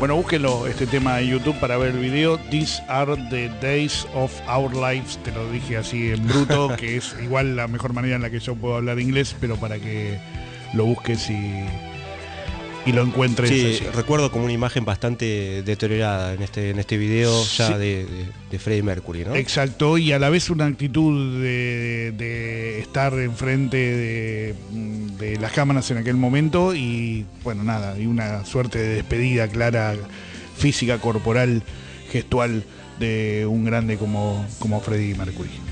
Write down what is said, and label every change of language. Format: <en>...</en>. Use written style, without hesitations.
<es>búsquelo este tema en YouTube para ver el video.</es> <en>These are the days of our lives.</en> <es>Te lo dije así en bruto, que es igual la mejor manera en la que yo puedo hablar inglés, pero para que lo busques y lo encuentre. Sí, recuerdo como una imagen bastante deteriorada en este video, ya sí. de Freddie Mercury, ¿no? Exacto, y a la vez una actitud de estar enfrente de las cámaras en aquel momento y, bueno, nada, y una suerte de despedida clara, física, corporal, gestual de un grande como Freddie Mercury.</es>